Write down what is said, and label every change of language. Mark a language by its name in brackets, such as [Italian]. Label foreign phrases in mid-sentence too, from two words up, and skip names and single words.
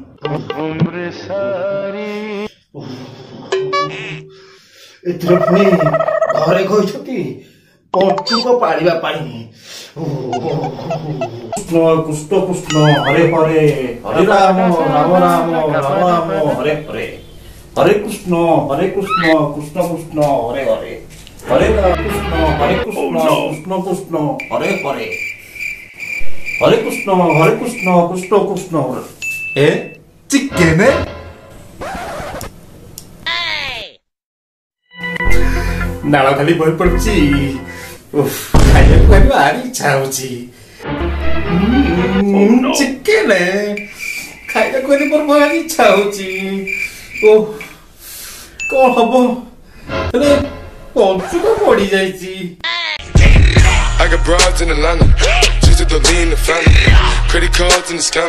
[Odia] ଏଥିରେ ପୁଣି ଘରେ କହିଛନ୍ତି ପଞ୍ଚୁକ ପାଳିବା ପାଇଁ। [Sanskrit] କୃଷ୍ଣ କୃଷ୍ଣ କୃଷ୍ଣ ହରେ ହରେ ହରେ ରାମ ରାମ ରାମ ରାମ ରାମ ହରେ ହରେ हरे कृष्ण कृष्ण कृष्ण हरे हरे हरे कृष्ण कृष्ण कृष्ण हरे हरे हरे कृष्ण कृष्ण कृष्ण हरे [Odia] ଏ ଚିକେନ ନାଳ ଖାଲି ବହି ପଡୁଛି। ଖାଇବାକୁ ଭାରି ଇଚ୍ଛା ହଉଛି। ଚିକେନ ଖାଇବାକୁ ମୋର ଭାରି ଇଚ୍ଛା ହଉଛି। କଣ ହବ ହେଲେ ପଞ୍ଚୁକ ପଡି ଯାଇଛି। [English] I got broads in Atlanta, just to lean the family, credit cards in the scam.